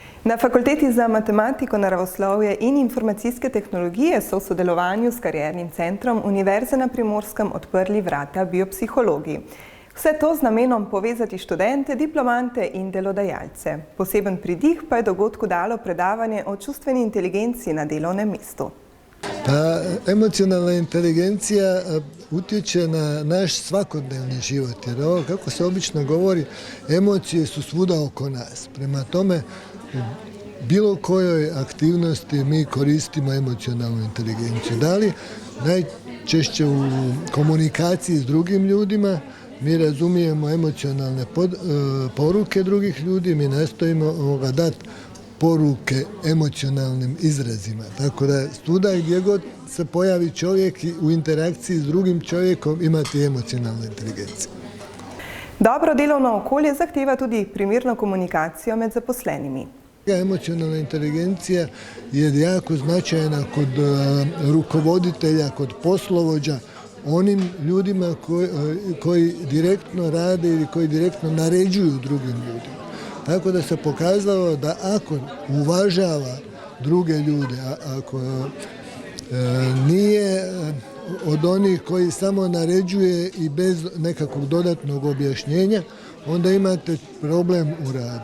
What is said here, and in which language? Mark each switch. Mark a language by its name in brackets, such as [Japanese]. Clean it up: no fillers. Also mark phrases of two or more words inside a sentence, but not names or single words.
[Slovenian] Na Fakulteti za matematiko, naravoslovje in informacijske tehnologije so v sodelovanju s Kariernim centrom Univerze na Primorskem odprli vrata biopsihologiji. Vse to z namenom povezati študente, diplomante in delodajalce. Poseben pridih pa je dogodku dalo predavanje o čustveni inteligenciji na delovnem mestu. [Croatian] Emocionalna inteligencija utječe na naš svakodnevni život, jer ovo, kako se obično govori, emocije su svuda oko nas. Prema tome, u bilo kojoj aktivnosti mi koristimo emocionalnu inteligenciju. Da li najčešće u komunikaciji s drugim ljudima mi razumijemo emocionalne poruke drugih ljudi, mi nastojimo dati poruke emocionalnim izrazima. Tako da svuda gdje god se pojavi čovjek u interakciji s drugim čovjekom imati emocionalnu inteligenciju. [Slovenian] Dobro delovno okolje zahteva tudi primerno komunikacijo med zaposlenimi. [Croatian] Emocionalna inteligencija je jako značajna kod rukovoditelja, kod poslovođa, onim ljudima koji direktno rade ili koji direktno naređuju drugim ljudima. Tako da se pokazalo da ako uvažava druge ljude, ako nije od onih koji samo naređuje i bez nekakvog dodatnog objašnjenja, onda imate problem u radu.